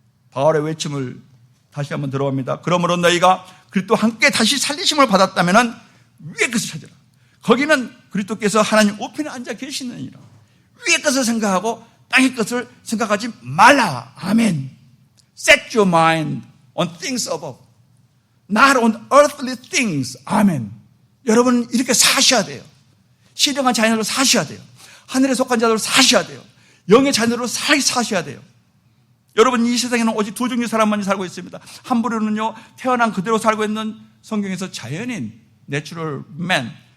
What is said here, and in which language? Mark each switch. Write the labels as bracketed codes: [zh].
[ko] 바울의 외침을 다시 한번 들어봅니다. 그러므로 너희가 그리스도와 함께 다시 살리심을 받았다면 위의 것을 찾으라. 거기는 그리스도께서 하나님 우편에 앉아 계시느니라. 위의 것을 생각하고 땅의 것을 생각하지 말라. 아멘. [en] Set your mind on things above, not on earthly things. [ko] 아멘. 여러분 이렇게 사셔야 돼요. 신령한 자녀로 사셔야 돼요. 하늘에 속한 자로 사셔야 돼요. 영의 자녀로 사셔야 돼요. 여러분 이 세상에는 오직 두 종류의 사람만이 살고 있습니다. 한 부류는요 태어난 그대로 살고 있는 성경에서 자연인, 내추럴 맨.